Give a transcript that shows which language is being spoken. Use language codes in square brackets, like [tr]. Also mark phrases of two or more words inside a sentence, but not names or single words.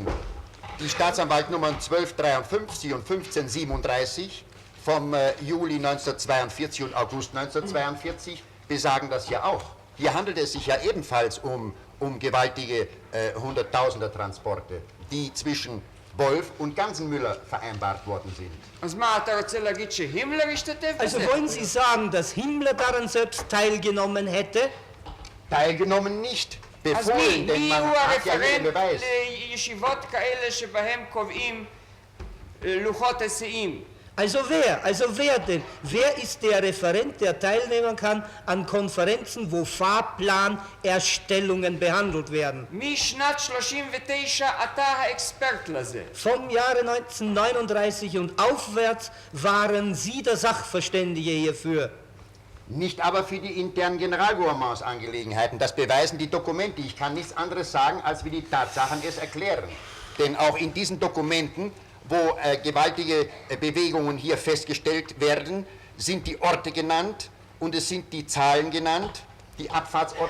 [de] Die Staatsanwaltnummern 1253 und 1537 vom Juli 1942 und August 1942 besagen das ja auch. Hier handelt es sich ja ebenfalls um gewaltige Hunderttausender-Transporte, die zwischen Wolf und Ganzenmüller vereinbart worden sind. [he] אז מה, אתה רוצה להגיד שהימלר השתתף בזה? [de] Also wollen Sie sagen, dass Himmler daran selbst teilgenommen hätte? Teilgenommen nicht, [he] אז [de] befohlen, denn [he] מי [de] man [he] הוא [de] hat ja jeden [he] הרפרנט [de] Beweis. [he] לישיבות כאלה שבהם קובעים לוחות היסעים? [de] Also wer denn? Wer ist der Referent, der teilnehmen kann an Konferenzen, wo Fahrplanerstellungen behandelt werden? [he] משנת 39 אתה האקספרט לזה. [de] Vom Jahre 1939 und aufwärts waren Sie der Sachverständige hierfür. Nicht aber für die internen Generalgouvernementsangelegenheiten. Das beweisen die Dokumente. Ich kann nichts anderes sagen, als wie die Tatsachen es erklären. Denn auch in diesen Dokumenten, wo gewaltige Bewegungen hier festgestellt werden, sind die Orte genannt und es sind die Zahlen genannt, die Abfahrtsorte.